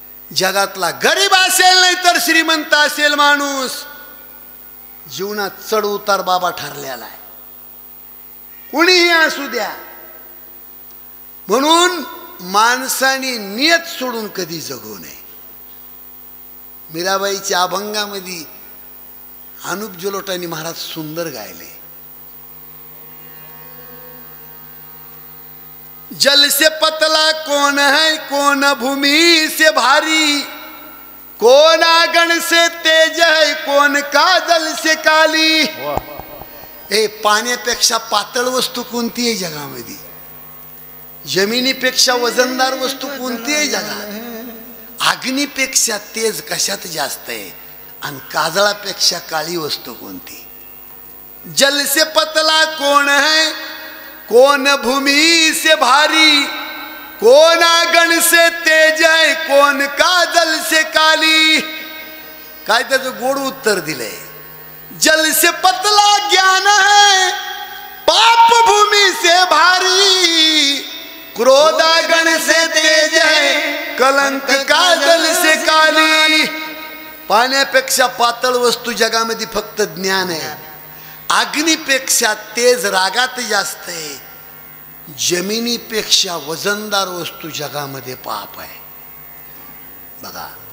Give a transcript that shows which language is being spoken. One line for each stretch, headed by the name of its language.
Marathi: जगातला गरीब असेल नाही तर श्रीमंत असेल माणूस, जीवनात चढ उतार बाबा ठरलेला आहे, कुणीही असू द्या. म्हणून माणसाने नियत सोडून कधी जगू नये. मीराबाईच्या अभंगामध्ये अनुप जलोटांनी महाराज सुंदर गायले.
Hindi: जल से पतला कौन है, कौन भूमि से भारी, कौन आगन से तेज है, कौन काजल से काली.
Marathi: ए पाण्यापेक्षा पातळ वस्तू कोणती आहे जगामध्ये? जमिनीपेक्षा वजनदार वस्तू कोणती आहे जगात? अग्नीपेक्षा तेज कशात जास्त आहे? आणि काजळापेक्षा काळी वस्तू कोणती?
Hindi: जल से पतला कौन है, कौन भूमि से भारी, कौन आगन से तेज है, कौन काजल से काली.
Marathi: काय त्याचं गोड उत्तर दिलंय.
Hindi: जल से पतला ज्ञान है, पाप भूमि से भारी, क्रोध आगन से तेज है, कलंक काजल से काली.
Marathi: पाण्यापेक्षा पातळ वस्तू जगामध्ये फक्त ज्ञान आहे. अग्नीपेक्षा तेज रागात जास्त आहे. जमिनीपेक्षा वजनदार वस्तू जगामध्ये पाप आहे बघा.